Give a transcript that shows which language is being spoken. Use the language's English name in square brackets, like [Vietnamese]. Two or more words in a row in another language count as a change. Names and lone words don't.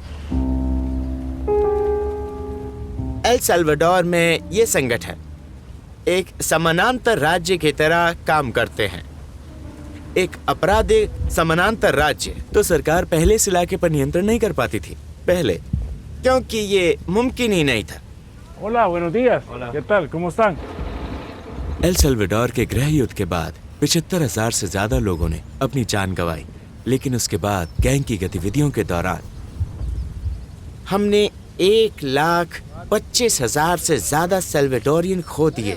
[Hindi] एल साल्वाडोर में ये संगठन एक समानांतर राज्य की तरह काम करते हैं। एक अपराधी समानांतर राज्य। तो सरकार पहले इस इलाके पर नियंत्रण नहीं कर पाती थी पहले क्योंकि ये मुमकिन ही नहीं था। [Spanish] Hola, buenos días. ¿Qué tal? ¿Cómo están? [Hindi] एल सल्वाडोर के गृह युद्ध के बाद 75,000 से ज्यादा लोगों ने अपनी जान गंवाई, लेकिन उसके बाद गैंग की गतिविधियों के दौरान हमने 1,25,000 से ज्यादा सेल्वाडोरियन खो दिए।